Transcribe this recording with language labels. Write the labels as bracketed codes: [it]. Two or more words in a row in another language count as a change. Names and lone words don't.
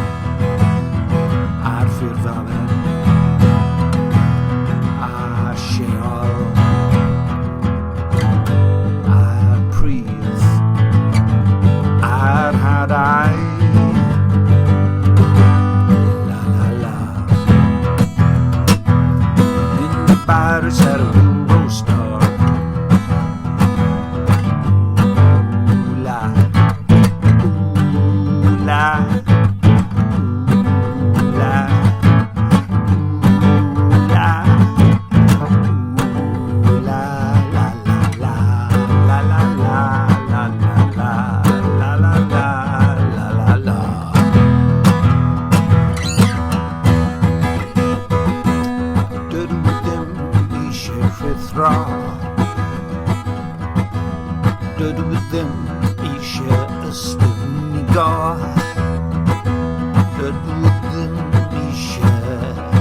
[cy] ar ffurfafen, ar lleol, ar pridd, ar hadau. [en] Paris at a Eurostar'. Ooh la, ooh la, ooh la, ooh la, ooh la la la la la la la la la la la la la la la. [cy] Dydw i ddim eisiau ystifnigo. Dydw i ddim eisiau.